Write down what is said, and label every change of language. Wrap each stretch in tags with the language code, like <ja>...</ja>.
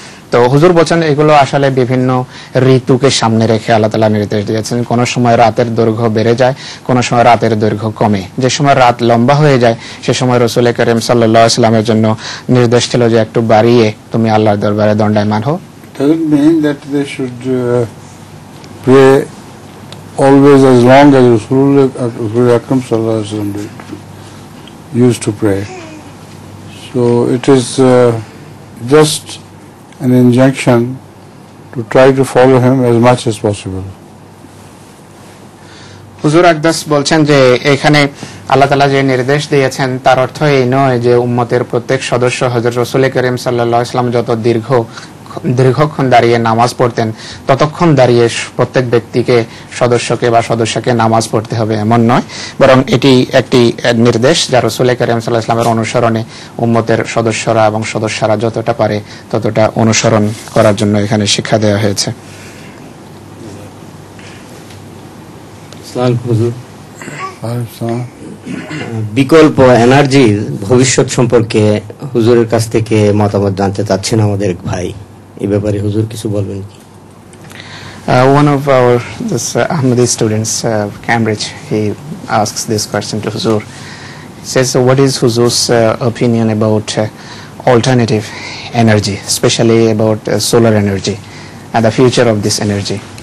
<bn>তো হুজুর বলেন এগুলো আসলে বিভিন্ন ঋতুকে সামনে রেখে আল্লাহ তাআলা নির্দেশ দিয়েছেন। কোনো সময় রাতের দৈর্ঘ্য বেড়ে যায়, কোনো সময় রাতের দৈর্ঘ্য কমে। যে সময় রাত লম্বা হয়ে যায় সে সময় রাসূল করিম সাল্লাল্লাহু আলাইহি ওয়াসাল্লামের জন্য নির্দেশ ছিল যে একটু বাড়িয়ে তুমি আল্লাহর দরবারে দণ্ডায়মান হও।</bn> <en>Does it mean that they should pray always as long as Rasul Akram sallallahu alaihi wasallam used to pray? So it is just an injunction to try to follow him as much as possible.</en> <bn>হুজুর আকদাস বলছেন যে এখানে আল্লাহ তাআলা যে নির্দেশ দিয়েছেন তার অর্থ এই নয় যে উম্মতের প্রত্যেক সদস্য হযরত রাসূল করিম সাল্লাল্লাহু আলাইহি ওয়াসাল্লাম যত দীর্ঘক্ষণ দাঁড়িয়ে নামাজ পড়তেন ততক্ষণ দাঁড়িয়ে প্রত্যেক ব্যক্তিকে সদস্যকে নামাজ পড়তে হবে এমন নয়, বরং এটি একটি নির্দেশ যা রাসূল করিম সাল্লাল্লাহু আলাইহি ওয়াসাল্লামের অনুসরণে উম্মতের সদস্যরা এবং সদস্যরা যতটা পারে ততটা অনুসরণ করার জন্য এখানে শিক্ষা দেওয়া হয়েছে। আসসালামু হুজুর। বিকল্প এনার্জির ভবিষ্যৎ সম্পর্কে হুজুরের কাছ থেকে মতামত জানতে চাচ্ছেন আমাদের এক ভাই, এই ব্যাপারে হুজুর কিছু বলবেন কি?</bn> <en>One of our Ahmadi students, Cambridge, he asks this question to Huzur. He says, so what is Huzur's opinion about alternative energy, especially about solar energy and the future of this energy?</en>